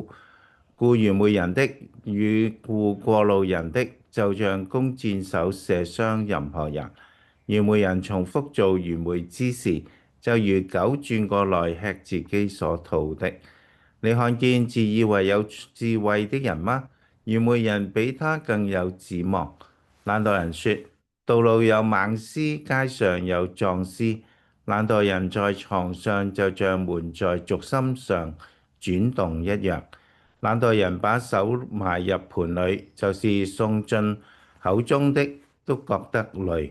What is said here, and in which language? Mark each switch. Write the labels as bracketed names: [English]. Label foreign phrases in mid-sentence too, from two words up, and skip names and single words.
[Chinese] 雇愚昧人的與雇過路人的，就像弓箭手射傷任何人。愚昧人重複做愚昧之事，就如狗轉過來吃自己所吐的。你看見自以為有智慧的人嗎？愚昧人比他更有指望。懶惰人說：道路有猛獅，街上有壯獅。懶惰人在床上，就像門在軸心上轉動一樣。懶惰人把手埋入盤裏，就是送進口中的，都覺得累。